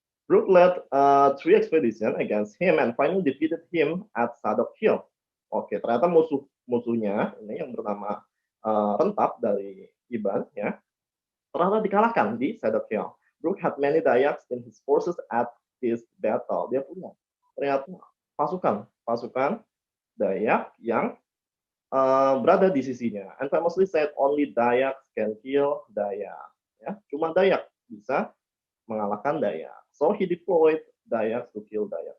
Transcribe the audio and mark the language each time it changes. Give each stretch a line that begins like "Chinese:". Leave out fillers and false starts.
English: Brooke led 3 expedition against him and finally defeated him at Sadok Hill.
Indonesian: Oke, ternyata musuhnya ini yang bernama Rentap dari Iban, ya, ternyata dikalahkan di Sadok Hill.
English: Brooke had many Dayaks in his forces at his battle.
Indonesian: Dia punya ternyata pasukan Dayak yang berada di sisinya.
English: And famously said only Dayak can kill Dayak.
Indonesian: Ya, cuma Dayak bisa mengalahkan Dayak.
English: So he deployed Dayak to kill Dayak.